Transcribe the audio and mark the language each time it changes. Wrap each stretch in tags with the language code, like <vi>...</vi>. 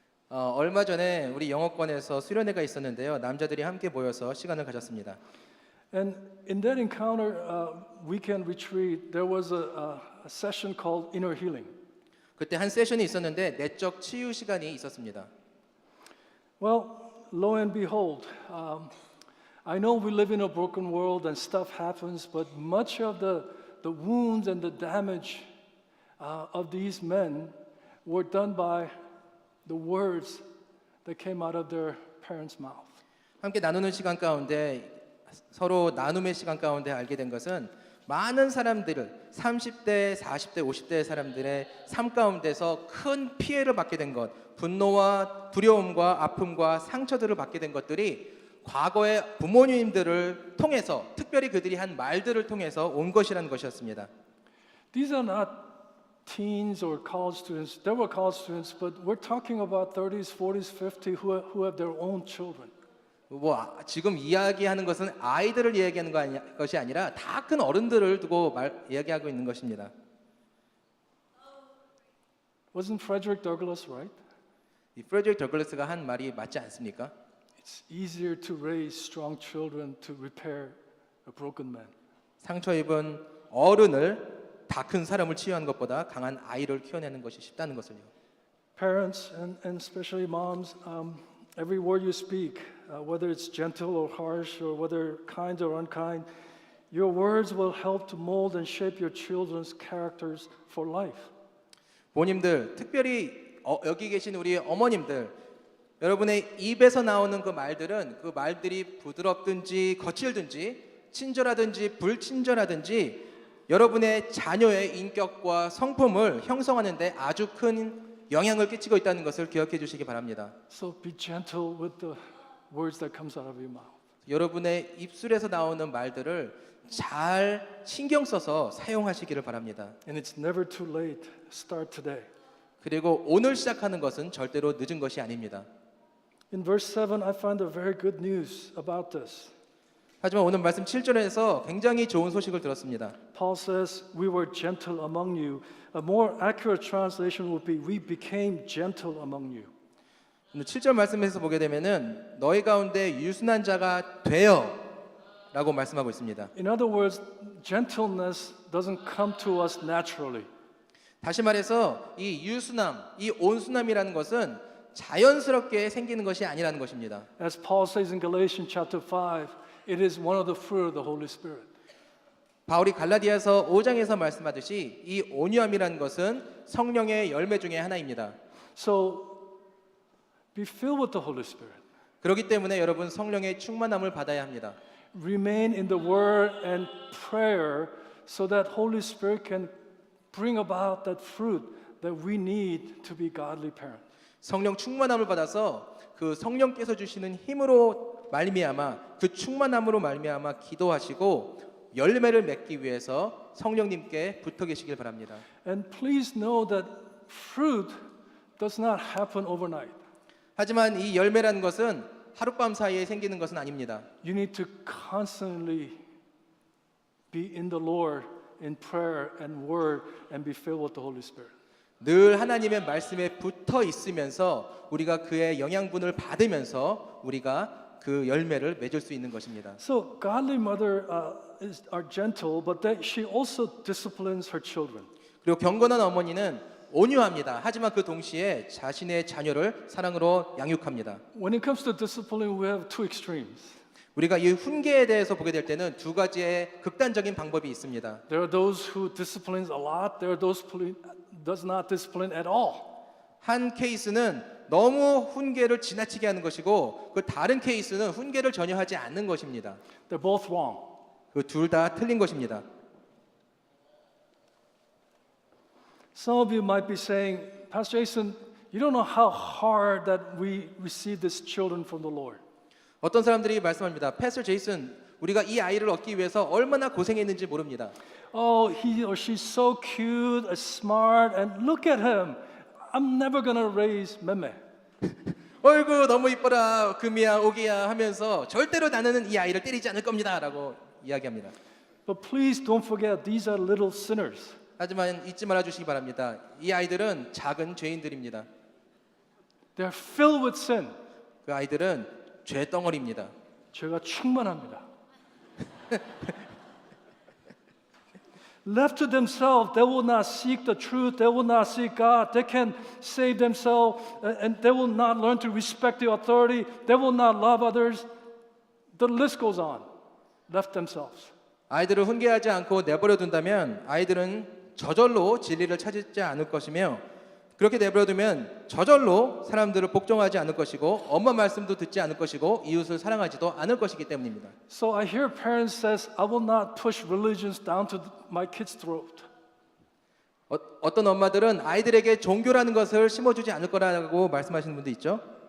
<ko>얼마 전에 우리 영어권에서 수련회가 있었는데요. 남자들이 함께 모여서 시간을 가졌습니다.</ko> <en>And in that encounter, weekend retreat, there was a session called Inner Healing.</en> <ko>그때 한 세션이 있었는데 내적 치유 시간이 있었습니다.</ko> <en>Well, lo and behold, I know we live in a broken world and stuff happens, but much of the wounds and the damage of these men were done by the words that came out of their parents' mouth.</en> <ko>함께 나누는 시간 가운데 서로 나눔의 시간 가운데 알게 된 것은 많은 사람들을 30대, 40대, 50대 사람들의 삶 가운데서 큰 피해를 받게 된 것, 분노와 두려움과 아픔과 상처들을 받게 된 것들이 과거의 부모님들을 통해서 특별히 그들이 한 말들을 통해서 온 것이라는 것이었습니다.</ko> <en>These are not teens or college students. There were college students, but we're talking about 30s, 40s, 50s who have their own children.</en> <ko>지금 이야기하는 것은 아이들을 이야기하는 것이 아니라 다 큰 어른들을 두고 이야기하고 있는 것입니다.</ko> <en>Wasn't Frederick Douglass right?</en> <ko>이 프레드릭 더글라스가 한 말이 맞지 않습니까?</ko> <en>It's easier to raise strong children to repair a broken man.</en> <ko>상처 입은 어른을 다 큰 사람을 치유하는 것보다 강한 아이를 키워내는 것이 쉽다는 것을요.</ko> <en>Parents and especially moms, every word you speak, whether it's gentle or harsh or whether kind or unkind, your words will help to mold and shape your children's characters for life.</en> <ko>부모님들, 특별히 여기 계신 우리 어머님들, 여러분의 입에서 나오는 그 말들은 그 말들이 부드럽든지 거칠든지 친절하든지 불친절하든지 여러분의 자녀의 인격과 성품을 형성하는 데 아주 큰 영향을 끼치고 있다는 것을 기억해 주시기 바랍니다.</ko> <en>So be gentle with the words that comes out of your mouth.</en> <ko>여러분의 입술에서 나오는 말들을 잘 신경 써서 사용하시기를 바랍니다.</ko> <en>And it's never too late. Start today.</en> <ko>그리고 오늘 시작하는 것은 절대로 늦은 것이 아닙니다.</ko> <en>In verse 7, I find a very good news about this.</en> <ko>하지만 오늘 말씀 7절에서 굉장히 좋은 소식을 들었습니다.</ko> <en>Paul says, we were gentle among you. A more accurate translation would be, we became gentle among you.</en> <ko>오늘 7절 말씀에서 보게 되면은 너희 가운데 유순한 자가 되어 라고 말씀하고 있습니다.</ko> <en>In other words, gentleness doesn't come to us naturally.</en> <ko>다시 말해서 이 유순함, 이 온순함이라는 것은 자연스럽게 생기는 것이 아니라는 것입니다.</ko> <en>As Paul says in Galatians chapter 5, it is one of the fruit of the Holy Spirit.</en> <ko>바울이 갈라디아서 5장에서 말씀하듯이 이 온유함이라는 것은 성령의 열매 중에 하나입니다.</ko> <en>So be filled with the Holy Spirit.</en> <ko>그렇기 때문에 여러분 성령의 충만함을 받아야 합니다.</ko> <en>Remain in the word and prayer so that Holy Spirit can bring about that fruit that we need to be godly parents.</en> <ko>성령 충만함을 받아서 그 성령께서 주시는 힘으로 말미암아 그 충만함으로 말미암아 기도하시고 열매를 맺기 위해서 성령님께 붙어 계시길 바랍니다.</ko> <en>And please know that fruit does not happen overnight.</en> <ko>하지만 이 열매라는 것은 하룻밤 사이에 생기는 것은 아닙니다.</ko> <en>You need to constantly be in the Lord in prayer and word and be filled with the Holy Spirit.</en> <ko>늘 하나님의 말씀에 붙어 있으면서 우리가 그의 영양분을 받으면서 우리가 그 열매를 맺을 수 있는 것입니다.</ko> <en>So godly mother are gentle, but she also disciplines her children.</en> <ko>그리고 경건한 어머니는 온유합니다. 하지만 그 동시에 자신의 자녀를 사랑으로 양육합니다.</ko> <en>When it comes to discipline, we have two extremes.</en> <ko>우리가 이 훈계에 대해서 보게 될 때는 두 가지의 극단적인 방법이 있습니다.</ko> <en>There are those who disciplines a lot. There are those who does not discipline at all.</en> <ko>한 케이스는 너무 훈계를 지나치게 하는 것이고 그 다른 케이스는 훈계를 전혀 하지 않는 것입니다.</ko> <en>They're both wrong.</en> <ko>그 둘 다 틀린 것입니다.</ko> <en>Some of you might be saying, Pastor Jason, you don't know how hard that we receive these children from the Lord.</en> <ko>어떤 사람들이 말씀합니다. 패스터 제이슨, 우리가 이 아이를 얻기 위해서 얼마나 고생했는지 모릅니다.</ko> <en>Oh, he or she's so cute, smart, and look at him. I'm never gonna raise meme.</en> <ko>어이구 너무 이뻐라 금이야 오기야 하면서 절대로 나는 이 아이를 때리지 않을 겁니다라고 이야기합니다.</ko> <en>But please don't forget, these are little sinners.</en> <ko>하지만 잊지 말아 주시기 바랍니다. 이 아이들은 작은 죄인들입니다.</ko> <en>They're filled with sin.</en> <ko>그 아이들은 죄 덩어리입니다. 죄가 충만합니다.</ko> <en>Left to themselves, they will not seek the truth. They will not seek God. They can save themselves, and they will not learn to respect the authority. They will not love others. The list goes on. Left themselves.</en> <ko>아이들을 훈계하지 않고 내버려 둔다면 아이들은 저절로 진리를 찾지 않을 것이며 그렇게 내버려두면 저절로 사람들을 복종하지 않을 것이고 엄마 말씀도 듣지 않을 것이고 이웃을 사랑하지도 않을 것이기 때문입니다.</ko> <en>So I hear parents says, I will not push religions down to my kids' throat.</en> <ko>어떤 엄마들은 아이들에게 종교라는 것을 심어주지 않을 거라고 말씀하시는 분도 있죠.</ko>